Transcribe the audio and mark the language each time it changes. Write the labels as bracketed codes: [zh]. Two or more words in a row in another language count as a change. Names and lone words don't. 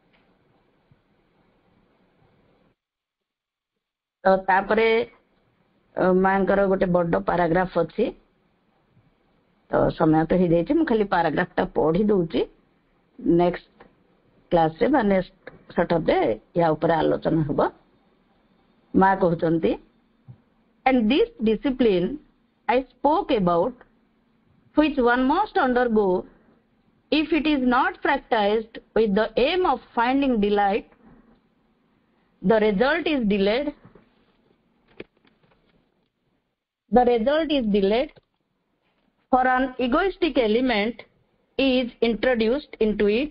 [or] ତ ତାପରେ ମାଙ୍କର ଗୋଟେ ବଡ ପାରାଗ୍ରାଫ ଅଛି, ତ ସମୟ ତ ହେଇଯାଇଛି, ମୁଁ ଖାଲି ପାରାଗ୍ରାଫଟା ପଢି ଦଉଛି। [en] next classରେ [or] ବା [en] next Saturday [or] ୟା ଉପରେ ଆଲୋଚନା ହେବ। ମା କହୁଛନ୍ତି, [en] and this discipline I spoke about, which one must undergo if it is not practiced with the aim of finding delight, the result is delayed. The result is delayed, for an egoistic element is introduced into it.